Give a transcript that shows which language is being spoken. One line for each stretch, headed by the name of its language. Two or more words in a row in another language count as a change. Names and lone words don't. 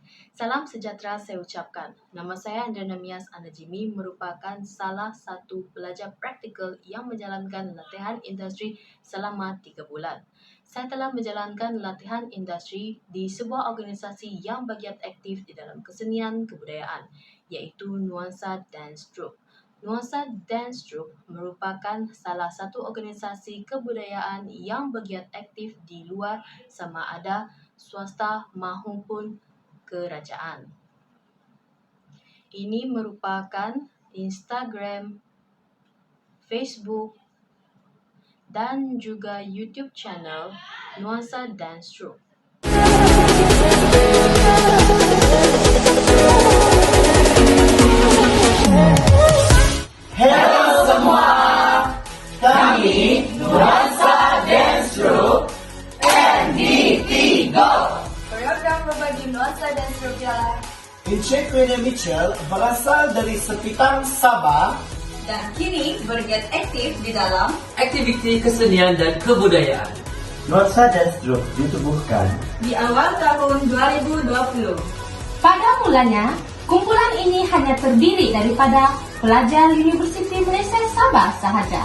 Malay: Salam sejahtera saya ucapkan. Nama saya Andriana Mias Anajimi merupakan salah satu pelajar praktikal yang menjalankan latihan industri selama 3 bulan. Saya telah menjalankan latihan industri di sebuah organisasi yang bagian aktif di dalam kesenian kebudayaan, iaitu Nuansa Dance Troupe. Nuansa Dance Troupe merupakan salah satu organisasi kebudayaan yang bagian aktif di luar sama ada swasta maupun kerajaan. Ini merupakan Instagram, Facebook, dan juga YouTube channel Nuansa Dance Troupe. Hello semua, kami Nuansa Dance Troupe NDT Go. Program berbagi Nuansa Dance Troupe ialah Encik William Mitchell berasal dari Sepitang, Sabah dan kini bergiat aktif di dalam aktiviti kesenian dan kebudayaan. Nuansa Dance Troupe ditubuhkan di awal tahun 2020. Pada mulanya, kumpulan ini hanya terdiri daripada pelajar Universiti Malaysia Sabah sahaja.